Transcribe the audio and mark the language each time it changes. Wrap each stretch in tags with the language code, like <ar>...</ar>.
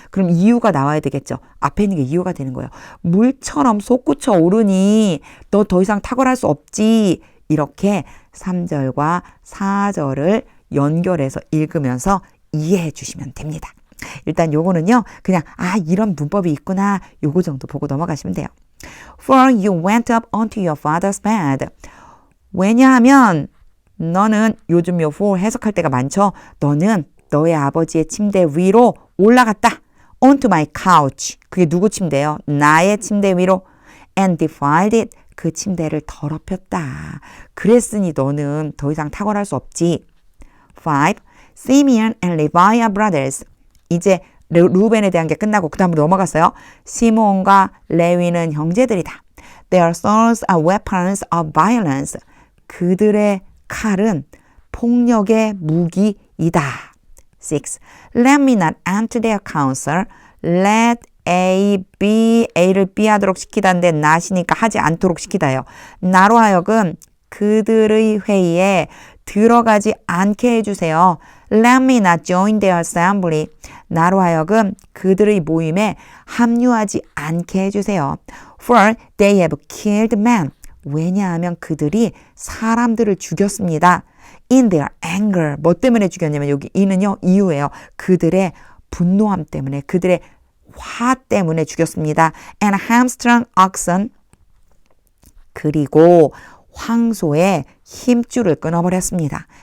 <ko>그럼 이유가 나와야 되겠죠. 앞에 있는 게 이유가 되는 거예요. 물처럼 솟구쳐 오르니 너 더 이상 탁월할 수 없지. 이렇게 3절과 4절을 연결해서 읽으면서 이해해 주시면 됩니다. 일단 요거는요. 그냥 이런 문법이 있구나. 요거 정도 보고 넘어가시면 돼요.</ko> <en>For you went up onto your father's bed.</en> <ko>왜냐하면 너는 요즘 요 for 해석할 때가 많죠. 너는 너의 아버지의 침대 위로 올라갔다.</ko> <en>Onto my couch.</en> <ko>그게 누구 침대예요? 나의 침대 위로.</ko> <en>And defiled it.</en> <ko>그 침대를 더럽혔다. 그랬으니 너는 더 이상 탁월할 수 없지. 5.</ko> <en>Simeon and Levi are brothers.</en> <ko>이제 루벤에 대한 게 끝나고 그 다음으로 넘어갔어요. 시므온과 레위는 형제들이다.</ko> <en>Their swords are weapons of violence.</en> <ko>그들의 칼은 폭력의 무기이다. 6.</ko> <en>Let me not enter their council.</en> <ko>Let A, B, A를 B 하도록 시키다는데 not이니까 하지 않도록 시키다요. 나로 하여금 그들의 회의에 들어가지 않게 해주세요.</ko> <en>Let me not join their assembly.</en> <ko>나로 하여금 그들의 모임에 합류하지 않게 해주세요.</ko> <en>For they have killed men.</en> <ko>왜냐하면 그들이 사람들을 죽였습니다.</ko> <en>In their anger.</en> <ko>뭐 때문에 죽였냐면 여기 이는요 이유예요. 그들의 분노함 때문에 그들의 화 때문에 죽였습니다.</ko> <en>And hamstrung oxen.</en> <ko>그리고 황소의 힘줄을 끊어버렸습니다.</ko>